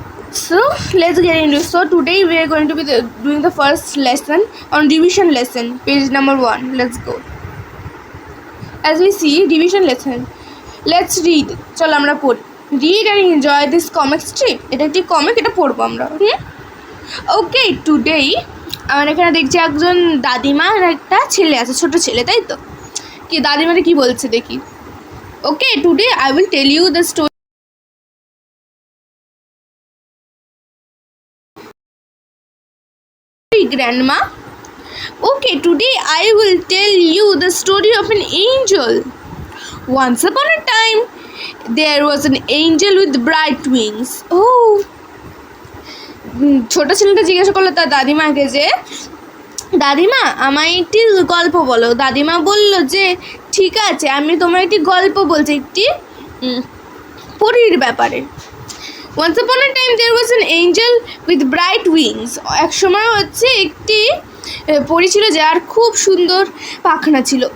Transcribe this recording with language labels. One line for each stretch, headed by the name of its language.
English: So let's get into it. So today we are going to be doing the first lesson on division lesson, page number 1. Let's go. As we see, division lesson. Let's read.
Bangla: চলো আমরা পড়ি.
English: Read and enjoy this comic strip.
Bangla: এটা একটি comic, এটা পড়বো আমরা.
English: okay, today
Bangla: আমার এখানে দেখছি একজন দাদিমা আর একটা ছেলে আছে, ছোট ছেলে, তাই তো? কি দাদিমাটা কি বলছে দেখি.
English: Okay, today I will tell you the story. Grandma. Okay, today I will tell you the story of an angel. Once upon a time, there was an angel with bright wings.
Bangla: Oh, ছোট ছেলেটা জিজ্ঞাসা করলো তার দাদিমাকে যে দাদিমা আমায় একটি গল্প বলো. দাদিমা বলল যে ঠিক আছে, আমি তোমার একটি গল্প বলছি, একটি পরীর ব্যাপারে.
English: Once upon a time there was an angel with bright wings.
Bangla: এক সময় হচ্ছে একটি পরী ছিল যার খুব সুন্দর পাখনা ছিল.